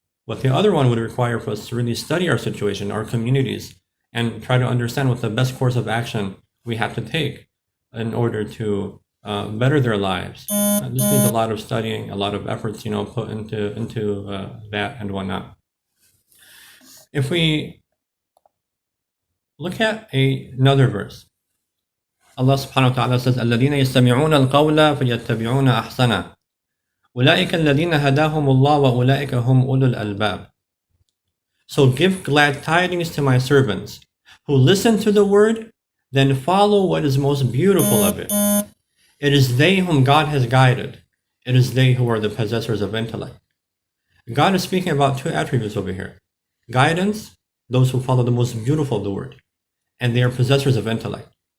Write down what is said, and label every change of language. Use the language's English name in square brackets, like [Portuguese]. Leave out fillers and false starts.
[English] But the other one would require for us to really study our situation, our communities, and try to understand what the best course of action we have to take in order to better their lives. This needs a lot of studying, a lot of efforts, put into that and whatnot. If we look at another verse, Allah subhanahu wa ta'ala says, [Arabic] الَّذِينَ يَسْتَمِعُونَ الْقَوْلَ فَيَتَّبِعُونَ أَحْسَنَهُ أُولَٰئِكَ الَّذِينَ هَدَاهُمُ اللَّهُ وَأُولَٰئِكَ هُمْ أُولُو الْأَلْبَابِ. [English] So give glad tidings to my servants who listen to the word, then follow what is most beautiful of it. It is they whom God has guided. It is they who are the possessors of intellect. God is speaking about two attributes over here. Guidance, those who follow the most beautiful of the word, and they are possessors of intellect.